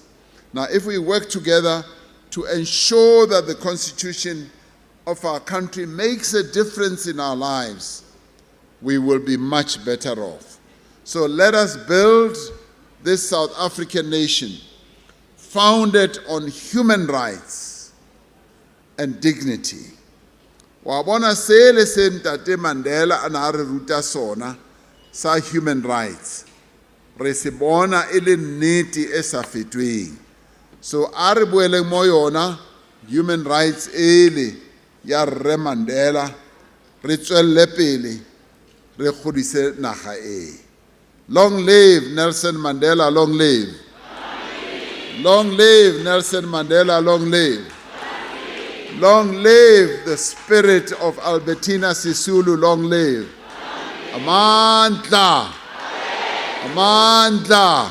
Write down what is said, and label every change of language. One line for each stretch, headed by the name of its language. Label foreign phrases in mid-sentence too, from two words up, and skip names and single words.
English: Now, if we work together to ensure that the Constitution of our country makes a difference in our lives, we will be much better off. So let us build this South African nation founded on human rights and dignity.
Tswana: Wabona sele se Ntate Mandela a na re ruta sona sa
English: human rights,
Tswana: re se bona e le nnete e sa fetweng. So a re boeleng mo yona
English: human rights
Tswana: ele ya Rre Mandela, re tswelle pele re godise naga e.
English: Long live Nelson Mandela, long live. Long live Nelson Mandela, long live. Long live the spirit of Albertina Sisulu, long live.
Zulu: Amandla. Amandla.